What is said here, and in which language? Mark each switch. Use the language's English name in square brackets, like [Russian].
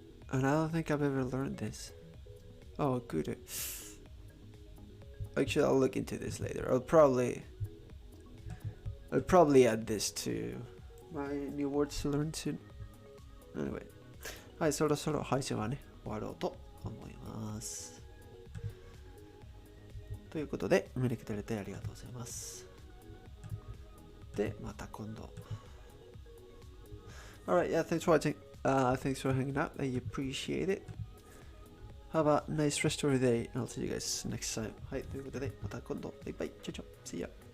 [English] And I don't think I've ever learned this. Oh, good. Actually, I'll look into this later. I'll probably add this to my new words to learn soon. Anyway. [Japanese] はい、そろそろ配信はね、終わろうと思います。ということで、見てくれてありがとうございます。で、また今度。 [English] Alright, yeah, thanks for watching. Thanks for hanging out. I appreciate it. Have a nice rest of your day. I'll see you guys next time. [Japanese] はい、ということで、また今度。バイバイ。チャチャ。 [English] See ya.